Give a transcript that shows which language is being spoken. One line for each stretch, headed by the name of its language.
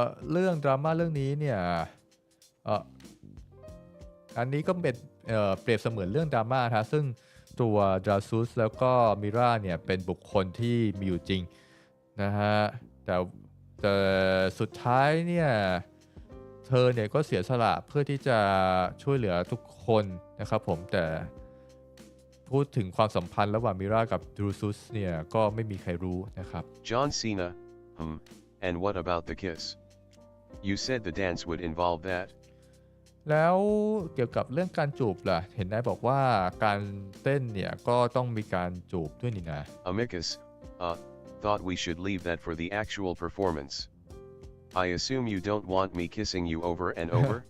Thai: เรื่องดราม่าเรื่องนี้เนี่ยอันนี้ก็เป็นเปรียบเสมือนเรื่องดราม่านะซึ่งตัวดราซุสแล้วก็มิราเนี่ยเป็นบุคคลที่มีอยู่จริงนะฮะแต่สุดท้ายเนี่ยเธอเนี่ยก็เสียสละเพื่อที่จะช่วยเหลือทุกคนนะครับผมแต่พูดถึงความสัมพันธ์ระหว่างมิรากับดรูซุสเนี่ยก็ไม่มีใครรู้นะครับ
English: John Cena, and what about the kiss? You said the dance would involve that.
Thai: แล้วเกี่ยวกับเรื่องการจูบล่ะเห็นนายบอกว่าการเต้นเนี่ยก็ต้องมีการจูบด้วยนี่นะ
English: Amicus, thought we should leave that for the actual performance. I assume you don't want me kissing you over and over?